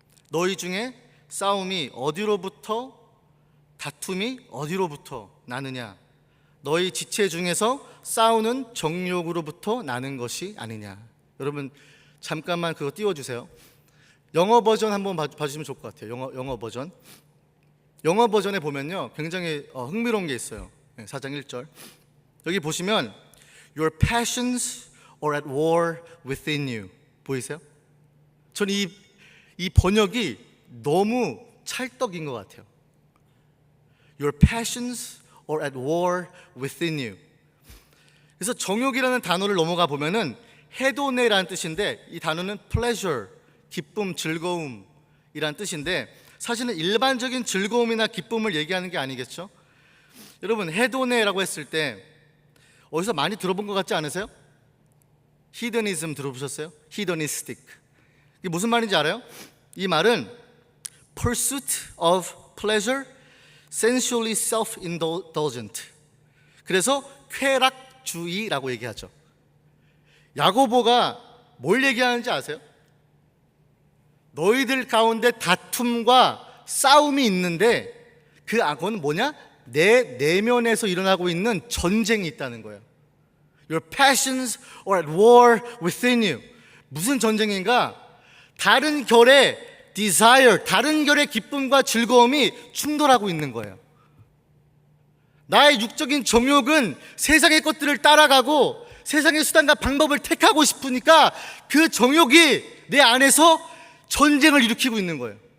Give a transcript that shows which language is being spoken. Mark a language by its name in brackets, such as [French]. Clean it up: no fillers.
[Korean] 너희 중에 싸움이 어디로부터, 다툼이 어디로부터 나느냐? 너희 지체 중에서 싸우는 정욕으로부터 나는 것이 아니냐? 여러분 잠깐만 그거 띄워주세요. 영어 버전 한번 봐주시면 좋을 것 같아요. 영어 버전. 영어 버전에 보면요 굉장히 흥미로운 게 있어요. 4장 1절 여기 보시면 [English] Your passions are at war within you. [Korean] 보이세요? 저는 이 번역이 너무 찰떡인 것 같아요. [English] Your passions are at war within you. [Korean] 그래서 정욕이라는 단어를 넘어가 보면은 헤도네라는 뜻인데 이 단어는 pleasure, 기쁨, 즐거움이라는 뜻인데 사실은 일반적인 즐거움이나 기쁨을 얘기하는 게 아니겠죠? 여러분 헤도네라고 했을 때 어디서 많이 들어본 것 같지 않으세요? 히더니즘 들어보셨어요? 히더니스틱. 이게 무슨 말인지 알아요? 이 말은 [English] pursuit of pleasure, sensually self-indulgent. [Korean] 그래서 쾌락주의라고 얘기하죠. 야고보가 뭘 얘기하는지 아세요? 너희들 가운데 다툼과 싸움이 있는데 그 악은 뭐냐? 내 내면에서 일어나고 있는 전쟁이 있다는 거예요. [English] Your passions are at war within you. [Korean] 무슨 전쟁인가? 다른 결의 desire, 다른 결의 기쁨과 즐거움이 충돌하고 있는 거예요. 나의 육적인 정욕은 세상의 것들을 따라가고 세상의 수단과 방법을 택하고 싶으니까 그 정욕이 내 안에서 전쟁을 일으키고 있는 거예요.